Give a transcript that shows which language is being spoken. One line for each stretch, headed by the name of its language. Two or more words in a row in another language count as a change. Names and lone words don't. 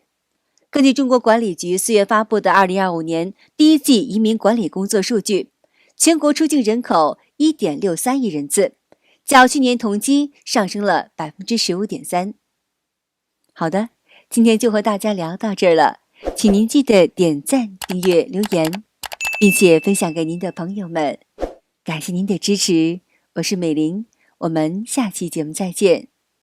Chinese: 根據中國管理局4月發布的2025年第一季移民管理工作數據，全國出境人口 1.63 億人次，較去年同期上升了 15.3%。好的，今天就和大家聊到這兒了。請您記得點讚、訂閱、留言，並且分享給您的朋友們。感謝您的支持，我是美玲，我們下期節目再見。